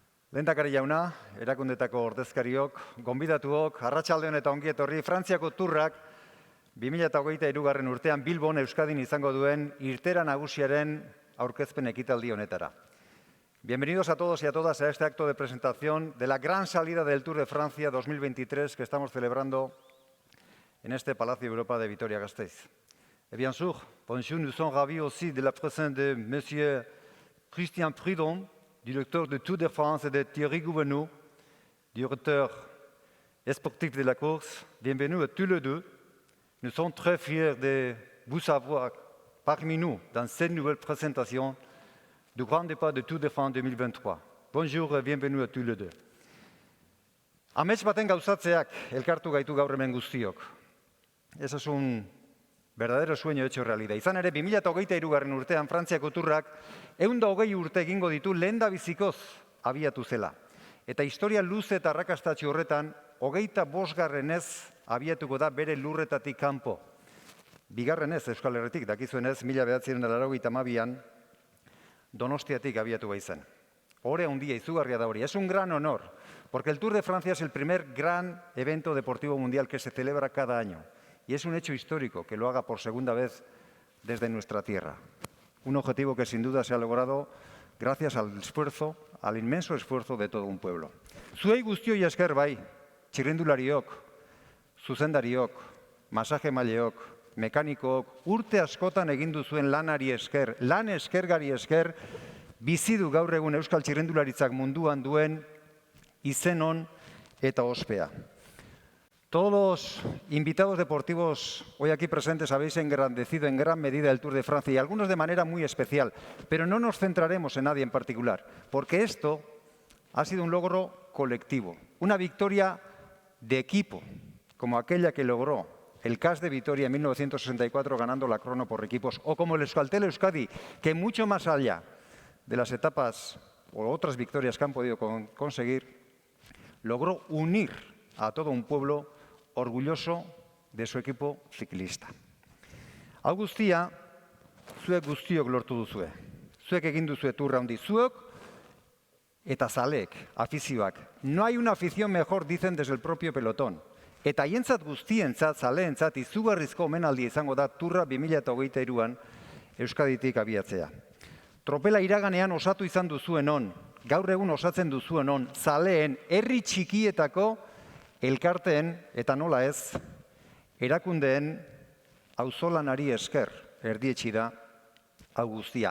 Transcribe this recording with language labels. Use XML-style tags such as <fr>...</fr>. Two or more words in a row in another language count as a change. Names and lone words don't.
<eu>Lehendakari jauna, erakundetako ordezkariok, gonbidatuok, arratsaldeon eta ongi etorri, Frantziako turrak 2023. Urtean Bilbon Euskadin izango duen irteera nagusiaren aurkezpen ekitaldi honetara.</eu> <es>Bienvenidos a todos y a todas a este acto de presentación de la gran salida del Tour de Francia 2023 que estamos celebrando en este Palacio Europa de Vitoria-Gasteiz.</es> <fr>Et bien sûr, bonjour, nous sommes ravis aussi de la présence de Monsieur Christian Prudhomme, directeur du Tour de France, et de Thierry Gouvenou, directeur sportif de la course. Bienvenue à tous les deux. Nous sommes très fiers de vous avoir parmi nous dans cette nouvelle présentation du grand départ du Tour de France 2023. Bonjour et bienvenue à tous les deux.</fr> <eu>Amets baten gauzatzeak elkartu gaitu gaur hemen guztiok.</eu> <es>Ese es un verdadero sueño hecho realidad.</es> <eu>Izan ere, 2023. Urtean Frantziako turrak 120 urte egingo ditu lehendabizikoz abiatu zela. Eta historia luze eta arrakastatsu horretan, 25. abiatuko da bere lurretatik kanpo. Bigarrenez Euskal Herritik, dakizuenez, 1982an Donostiatik abiatu baizen. Ohore handia izugarria da hori.</eu> <es>Es un gran honor, porque el Tour de Francia es el primer gran evento deportivo mundial que se celebra cada año. Y es un hecho histórico que lo haga por segunda vez desde nuestra tierra. Un objetivo que sin duda se ha logrado gracias al esfuerzo, al inmenso esfuerzo de todo un pueblo.</es> <eu>Zuei guztioi esker bai, txirrindulariok, zuzendariok, masaje-maileok, mekanikook, urte askotan egin duzuen lanari esker, lan eskergari esker, bizi du gaur egun euskal txirrindularitzak munduan duen izen on eta ospea.</eu> <es>Todos los invitados deportivos hoy aquí presentes habéis engrandecido en gran medida el Tour de Francia y algunos de manera muy especial, pero no nos centraremos en nadie en particular, porque esto ha sido un logro colectivo, una victoria de equipo, como aquella que logró el CAS de Vitoria en 1964 ganando la crono por equipos, o como el Euskaltel Euskadi, que mucho más allá de las etapas o otras victorias que han podido conseguir, logró unir a todo un pueblo orgulloso de su equipo ciclista.</es> <eu>Hau guztia, zuek guztiok lortu duzue. Zuek egin duzue turra handi. Zuek eta zaleek, afizioak.</eu> <es>No hay una afición mejor, dicen desde el propio pelotón.</es> <eu>Eta haientzat guztientzat, zaleentzat, izugarrizko omenaldia izango da turra 2023an Euskaditik abiatzea. Tropela iraganean osatu izan duzuen on, gaur egun osatzen duzuen on, zaleen, herri txikietako elkarteen eta nola ez, erakundeen auzolanari esker erdietsi da hau guztia.</eu>